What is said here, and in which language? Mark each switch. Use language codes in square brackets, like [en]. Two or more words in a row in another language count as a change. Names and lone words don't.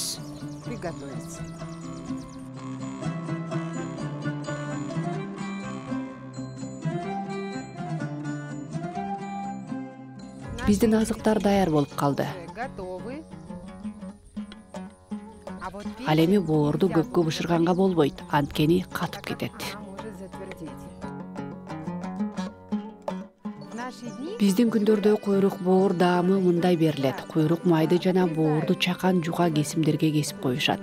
[ru] Приготовиться. [ky] Биздин азыктар даяр болуп калды. [ru] Готовы. А вот [ky] Ал эми [ru] печень [ky] боорду [ru] нельзя [ky] көпкө бышырганга болбойт, анткени катып кетет. [ru] Она может затвердеть. В наши дни [ky] Биздин күндөрдө куйрук боор даамы мындай берилет. Куйрук майды жана боорду чакан жуга кесимдерге кесип коюшат.